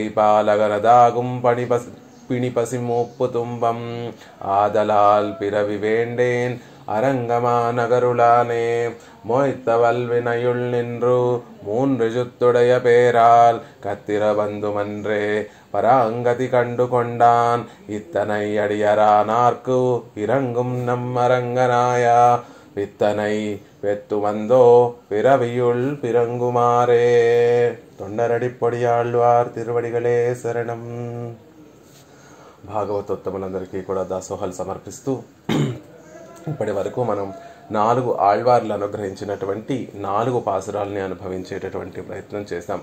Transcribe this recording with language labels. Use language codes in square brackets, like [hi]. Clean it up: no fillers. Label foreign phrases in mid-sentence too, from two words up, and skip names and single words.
[ta] பாலகனதாகும் பிணிபசி மூப்பு துன்பம் ஆதலால் பிறவி வேண்டேன் அரங்கமா நகருளானே மொய்த்த வல்வினையுள் நின்று 3 ஜுத்துடைய பேரால் கத்திர பந்துமன்றே பராங்கதி கண்டு கொண்டான் இத்தனை அடியரானார்க்கு இறங்கும் நம் அரங்கனாயா வித்தனை பெத்து வந்தோ பிறவியுள் பிறங்குமாறே। தொண்டரடிப்பொடியாழ்வார் திருவடிகளே சரணம்। [te] భాగవతోత్తములందరికీ కూడా దాసోహాలు సమర్పిస్తూ ఇప్పటి వరకు మనం 4 ఆళ్వార్లు అనుగ్రహించినటువంటి 4 పాసురాలని అనుభవించేటటువంటి ప్రయత్నం చేశాం.